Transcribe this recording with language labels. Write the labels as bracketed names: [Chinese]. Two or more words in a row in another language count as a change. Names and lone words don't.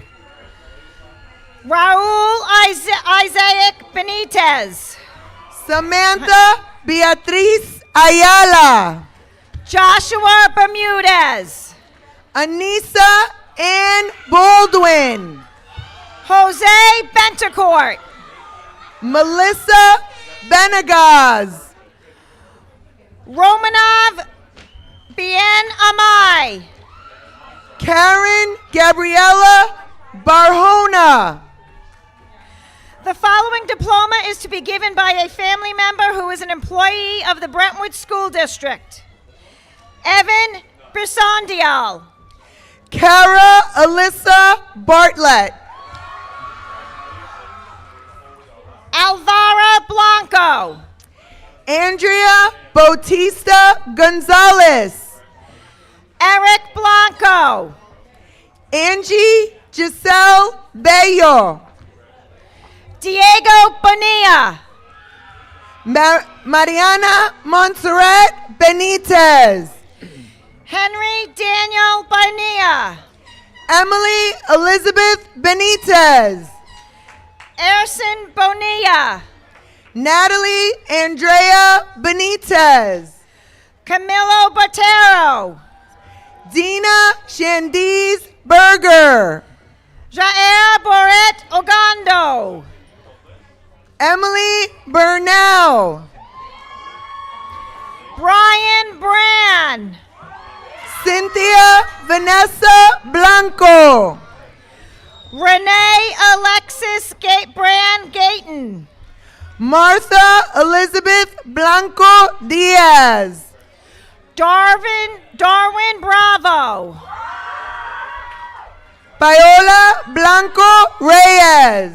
[English] Raul Isaac Benitez. Samantha Beatriz Ayala. Joshua Bermudez. Anissa Ann Baldwin. Jose Bentecourt. Melissa Benegaz. Romanov Bien Amai. Karen Gabriella Barhona. The following diploma is to be given by a family member who is an employee of the Brentwood School District. Evan Brisondial. Kara Alyssa Bartlett. Alvara Blanco. Andrea Bautista Gonzalez. Eric Blanco. Angie Giselle Bello. Diego Bonilla. Mariana Montserrat Benitez. Henry Daniel Bonilla. Emily Elizabeth Benitez. Erson Bonilla. Natalie Andrea Benitez. Camilo Botero. Dina Shandiz Berger. Jair Boret Ogando. Emily Burnell. Brian Brand. Cynthia Vanessa Blanco. Renee Alexis Brand Gayton. Martha Elizabeth Blanco Diaz. Darwin Bravo. Paola Blanco Reyes.